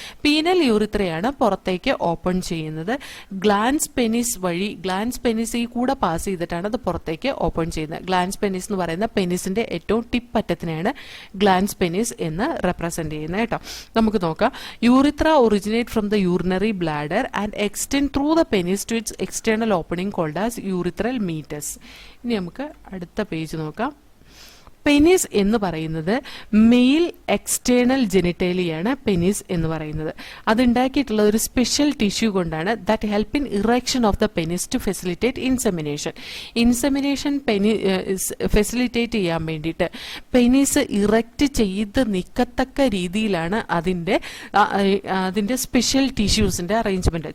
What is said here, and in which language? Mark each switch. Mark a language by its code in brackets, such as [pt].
[ml] Penal യൂറിത്രയാണ് പുറത്തേക്ക് open ചെയ്യുന്നത്. Glance പെനിസിൽ കൂടെ പാസ് ചെയ്തിട്ടാണ് അത് പുറത്തേക്ക് ഓപ്പൺ ചെയ്യുന്നത്. ഗ്ലാൻസ് പെനിസ് എന്ന് പറയുന്ന പെനിസിന്റെ ഏറ്റവും ടിപ്പ് അറ്റത്തിനെയാണ് ഗ്ലാൻസ് പെനിസ് എന്ന് റെപ്രസെന്റ് ചെയ്യുന്നത് കേട്ടോ. നമുക്ക് നോക്കാം. Urethra [en] originate from the urinary bladder and extend through the penis to its external opening called as urethral meatus. [ml] ഇനി നമുക്ക് അടുത്ത പേജ് നോക്കാം. പെനിസ് എന്ന് പറയുന്നത് മെയിൽ എക്സ്റ്റേണൽ ജെനിറ്റേലിയാണ് പെനിസ് എന്ന് പറയുന്നത്. അതുണ്ടാക്കിയിട്ടുള്ള ഒരു സ്പെഷ്യൽ ടിഷ്യൂ കൊണ്ടാണ് [en] That help in erection of the penis to facilitate insemination. [ml] Insemination facilitate ചെയ്യാൻ വേണ്ടിയിട്ട് പെനിസ് ഇറക്റ്റ് ചെയ്ത് നിൽക്കത്തക്ക രീതിയിലാണ് അതിന്റെ സ്പെഷ്യൽ ടിഷ്യൂസിന്റെ അറേഞ്ച്മെന്റ്.